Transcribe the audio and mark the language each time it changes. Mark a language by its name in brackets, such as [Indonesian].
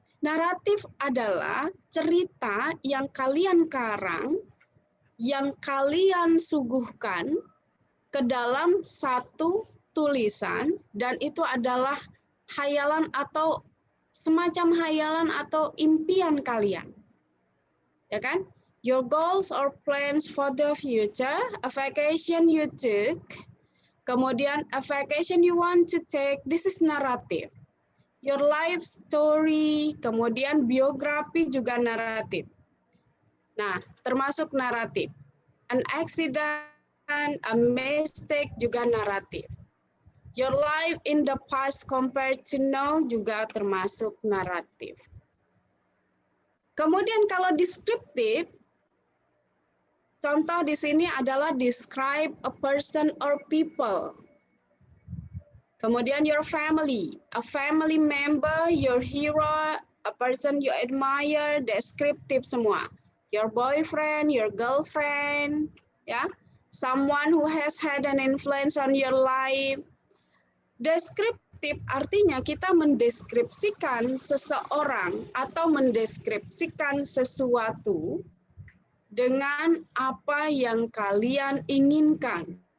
[Indonesian] Naratif adalah cerita yang kalian karang, yang kalian suguhkan ke dalam satu tulisan, dan itu adalah hayalan atau semacam hayalan atau impian kalian. Ya kan? [English] Your goals or plans for the future, a vacation you took, [Indonesian] kemudian [English] a vacation you want to take, this is narrative. Your life story, [Indonesian] kemudian biografi juga naratif. Nah, termasuk naratif. [English] An accident, a mistake [Indonesian] juga naratif. [English] Your life in the past compared to now [Indonesian] juga termasuk naratif. Kemudian kalau deskriptif, contoh di sini adalah [English] describe a person or people. Kemudian your family, a family member, your hero, a person you admire, [Indonesian] deskriptif semua. [English] Your boyfriend, your girlfriend, ya, someone who has had an influence on your life. [Indonesian] Deskriptif artinya kita mendeskripsikan seseorang atau mendeskripsikan sesuatu dengan apa yang kalian inginkan.